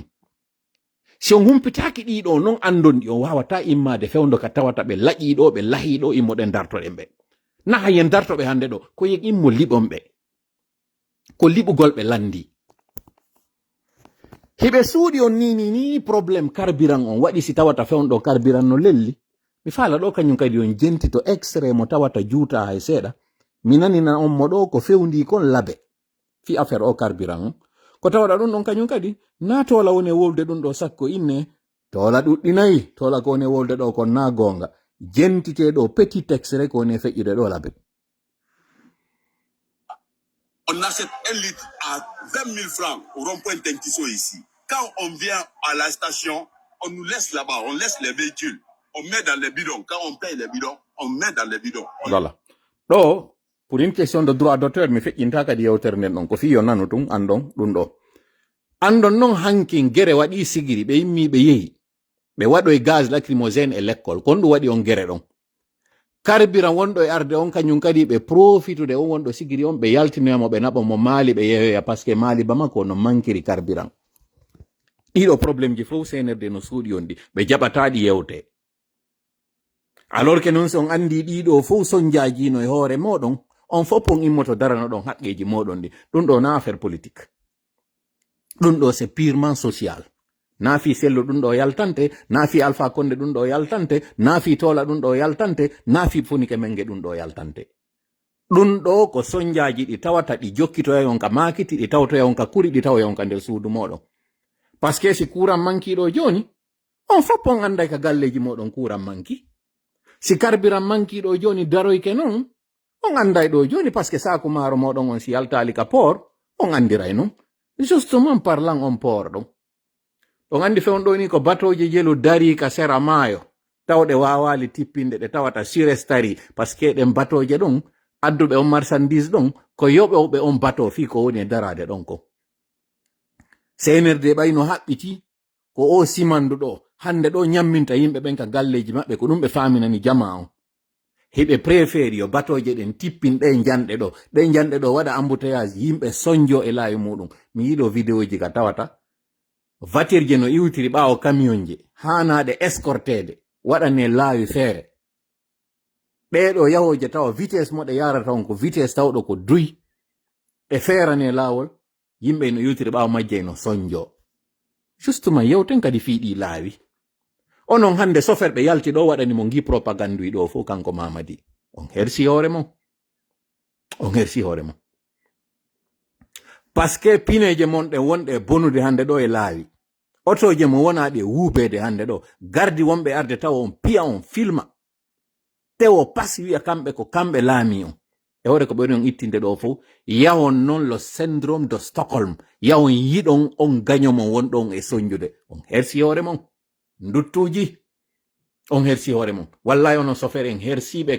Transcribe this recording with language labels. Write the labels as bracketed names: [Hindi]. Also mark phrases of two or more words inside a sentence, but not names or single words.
[Fula] si on humpitaki ɗiɗo non andon ɗi on wawata immade fewndo ka tawata ɓe laƴiɗo ɓe lahiɗo immoɗen dartoɗen ɓe na hayen dartoɓe hande ɗo ko yeg immo liɓon ɓe ko liɓugol ɓe landi hiɓe suuɗi on ni [French] probléme carburant [Fula] on waɗi si tawata fewnɗo carburant no lelli mi faala ɗo kañum kadi on jenti to extrait mo tawata juuta hay seeɗa mi nanina on mo ɗo ko fewndi kon labe fi affaire o carburant on ko tawɗa ɗum ɗon kañum kadi natola woni wolde ɗum ɗo sakko inne tola ɗuɗɗinayi tola ko ne wolde ɗo kon na gonga jentite ɗo [French] petit texte [Fula] rek ko ne feƴƴude ɗo labe. [French] On achète 1 litre à 20 000 francs au rond-point Tinkiso ici. Quand on vient à la station, on nous laisse là-bas, on laisse les véhicules. On met dans les bidons. Quand on paye les bidons, on met dans les bidons. Voilà. Donc, pour une question de droit d'auteur, [Fula] mi feƴƴinta kadi yewtere nden ɗon ko fiyo nanu tun andon ɗum ɗo. Andon non hankin gere waɗi sigiri ɓe yimmi ɓe yehi ɓe waɗoy [French] gaz lacrymogène [Fula] e l'école kon ɗum waɗi on gere ɗon. Carburant wonɗo e arde on kañum kadi ɓe profitude on wonɗo sigiri on ɓe yaltinoyamo ɓe naɓa mo maali ɓe yeyoya [French] par ce que [Fula] maali bama ko no mankiri carburant. Ɗiɗo probléme ji fof senerde no suuɗi on ɗi ɓe jaɓataɗi yewte. Alors que non so on andi ɗiɗo fof sonjajino e hoore moɗon on fof on immoto darano ɗon haqqeji moɗon ɗi ɗum ɗo na [French] affaire politique [Fula] ɗum ɗo [French] c'est purement social. [Fula] Nafi sello ɗum ɗo yaltante, nafi alpha konde ɗum ɗo yaltante, nafi tola ɗum ɗo yaltante, nafi funike menge ɗum ɗo yaltante. Ɗum ɗo ko sonjaji ɗi tawata ɗi jokkitoya on ka makiti, ɗi tawtoya on ka kuri, ɗi tawoya on ka nder suudu moɗon. [French] Parce que [Fula] si kuran mankiɗo joni on fof on anday ka galleji moɗon kuran manki. Si carburant mankiɗo joni daroyke non on anday ɗo joni [French] parce que [Fula] saku maro moɗon on si yaltali ka port on andiray non. [French] Justement parlant [Fula] on port ɗon. On andi fewon ɗo ni ko batoje jelu dari ka sera maayo tawɗe wawali tippinde ɗe tawata surestari [French] parce que [Fula] ɗen batoje ɗon adduɓe on marchandise ɗon ko yoɓoɓe on bato fi ko woni e darade ɗon ko. Senerde ɓayno haɓɓiti ko o simandu ɗo hande ɗo nyamminta yimɓe ɓen ka galleji maɓɓe ko ɗum ɓe faminani jama on. Heɓe préféri yo batoje ɗen tippin ɗe janɗe ɗo waɗa embouteillage yimɓe sonjo e laawi muɗum. Mi yiɗo vidéoji ka tawata voiture je no iwtiri ɓawo camion je hanaɗe escortede waɗane laawi feere ɓeɗo yahoje tawa vitesse moɗe yarata on ko vitesse tawɗo ko duy e feerane laawol yimɓe no iwtiri ɓawo majje no sonjo. Justement yewten kadi fiiɗi laawi onon hande soferɓe yalti ɗo waɗani mo gi propagande ɗo fof kanko Mamadi on hersi hoore mon [French] parce que [Fula] pineje mon ɗe wonɗe bonude hande ɗo e laawi otoje mo wonaɗe wuubede hande ɗo gardi wonɓe arde tawa on piya on filma tewo pas wiya kamɓe ko kamɓe laami on e hoore ko ɓuri on ittinde ɗo fof yawon non lo [French] syndrome de [Fula] Stockholm yawon yiɗon on gañomo wonɗon e soñjude on hersi hoore mon nduttuji on hersi hoore mon wallahi onon sofere en hersiɓe